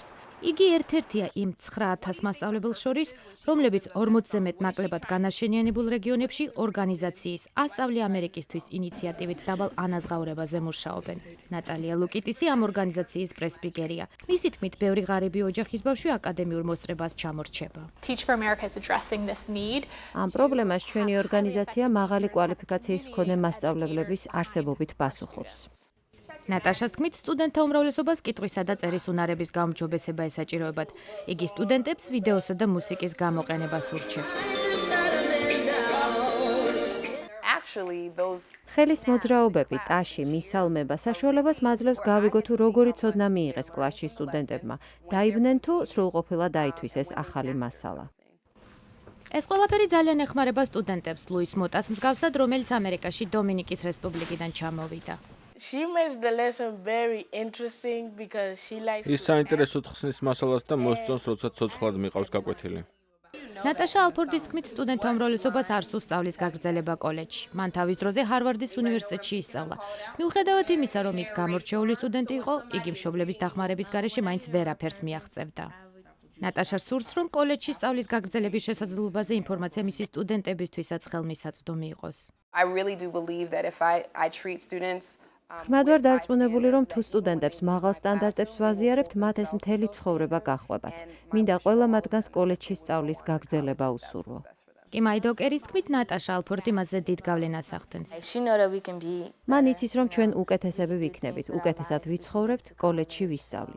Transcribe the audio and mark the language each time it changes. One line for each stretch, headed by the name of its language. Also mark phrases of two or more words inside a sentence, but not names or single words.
Georgian: იგი ერთ-ერთია იმ 9000 მასწავლებელს შორის, რომლებიც 40-ზე მეტ ნაკლებად განაშენიანებულ რეგიონებში ორგანიზაციის „ასწავლე ამერიკისთვის“ ინიციატივით დაბალ ანაზღაურებაზე მუშაობენ. ნატალია ლუკიტისი ამ ორგანიზაციის პრესპიკერია. მისი თქმით, ბევრი ღარიბი ოჯახის ბავშვი აკადემიურ მოსწრებას ჩამორჩება.
English: Teach for America is addressing this need.
Georgian: ამ პრობლემას ჩვენი ორგანიზაცია მაღალი კვალიფიკაციის მქონე მასწავლებლების არსებობით პასუხობს. ნატაშას თქმით, სტუდენტთა უმრავლესობას კითხვისა და წერის უნარების გაუმჯობესება ესაჭიროებათ. იგი სტუდენტებს ვიდეოსა და მუსიკის გამოყენებას ურჩევს. ხელის მოძრაობები, ტაში, მისალმება საშუალებას მაძლევს გავიგო თუ როგორი ცოდნა მიიღეს კლასში სტუდენტებმა. დაიბნენ თუ სრულყოფილად დაითვისეს ახალი მასალა. ეს ყველაფერი ძალიან ეხმარება სტუდენტებს, ლუის მოტას მსგავსად, რომელიც ამერიკაში დომინიკის რესპუბლიკიდან ჩამოვიდა.
English: She makes the lesson very interesting because she likes
Georgian: ის საინტერესოდ ხსნის მასალას და მოსწონს, როცა ცოცხლად მიყავს გაკვეთილი. ნატაშა ალფორდის თქმით, სტუდენტთა უმრავლესობას არ სურს სწავლის გაგრძელება კოლეჯში. მან თავის დროზე ჰარვარდის უნივერსიტეტში ისწავლა. მიუხედავად იმისა, რომ ის გამორჩეული სტუდენტი იყო, იგი მშობლების დახმარების გარეშე მაინც ვერაფერს მიაღწევდა. ნატაშა სურს, რომ კოლეჯში სწავლის გაგრძელების შესაძლებლობაზე ინფორმაცია მისი სტუდენტებისთვისაც ხელმისაწვდომი იყოს.
English: I really do believe that if I treat students
Georgian: ხმად ვარ დარწმუნებული, რომ თუ სტუდენტებს მაღალ სტანდარტებს ვაზიარებთ, მათ ეს მთელი ცხოვრება გაჰყვებათ. მინდა ყველა მათგანს კოლეჯში სწავლის გაგრძელება უსურვო. კიმაი დოკერის თქმით, ნატაშა ალფორდი მასზე დიდ გავლენას ახდენს. მან იცის, რომ ჩვენ უკეთესები ვიქნებით, უკეთესად ვიცხოვრებთ, კოლეჯში ვისწავლით.